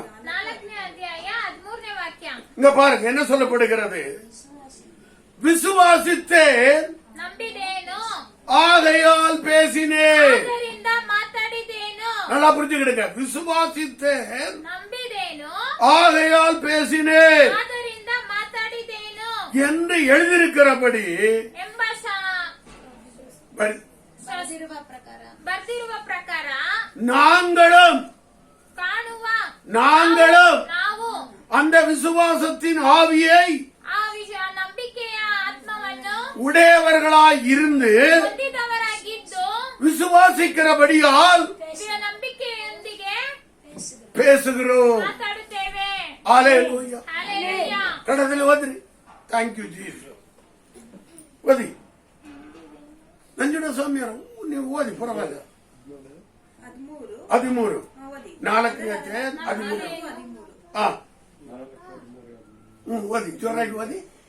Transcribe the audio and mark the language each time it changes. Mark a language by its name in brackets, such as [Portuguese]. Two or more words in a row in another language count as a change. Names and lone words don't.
[Kannada] 4ನೇ ಅಧ್ಯಾಯ 13ನೇ ವಾಕ್ಯ. [Tamil] இங்க பாருங்க என்ன சொல்லப்படுகிறது. விசுவாசித்தேன், [Kannada] ನಂಬಿದೇನು, [Tamil] ஆகையால் பேசினேன். [Kannada] ಅದರಿಂದ ಮಾತಾಡಿದೇನು. [Tamil] நல்லா புரிஞ்சுக்கிடுங்க. விசுவாசித்தேன், [Kannada] ನಂಬಿದೇನು, [Tamil] ஆகையால் பேசினேன் [Kannada] ಅದರಿಂದ ಮಾತಾಡಿದೇನು [Tamil] என்று எழுதியிருக்கிறபடி [Kannada] ಎಂಬ ಬರ್ದಿರುವ ಪ್ರಕಾರ [Tamil] நாங்களும் [Kannada] ಕಾಣುವ ನಾವು [Tamil] அந்த விசுவாசத்தின் ஆவியை [Kannada] ಆ ನಂಬಿಕೆಯ ಆತ್ಮವನ್ನು [Tamil] உடையவர்களாய் இருந்து [Kannada] ಹೊಂದಿದವರಾಗಿದ್ದು [Tamil] விசுவாசிக்கிறபடியால் [Kannada] ನಂಬಿಕೆಯೊಂದಿಗೆ [Tamil] பேசுகிறோம். [Kannada] ಮಾತಾಡುತ್ತೇವೆ. [Tamil] ஹalleluya. [Kannada] ಹಲ್ಲೆಲೂಯಾ. ಕಡದಲ್ಲಿ ಓದ್ರಿ. [English] Thank you Jesus. [Kannada] ಓದಿ ನಂಜುಂಡ ಸ್ವಾಮಿಯವರು ನೀವು ಓದಿ ಪರವಾಗಿಲ್ಲ. 13 4ನೇ ಅಧ್ಯಾಯ 13 ಓದಿ ಜೋರಾಗಿ ಓದಿ.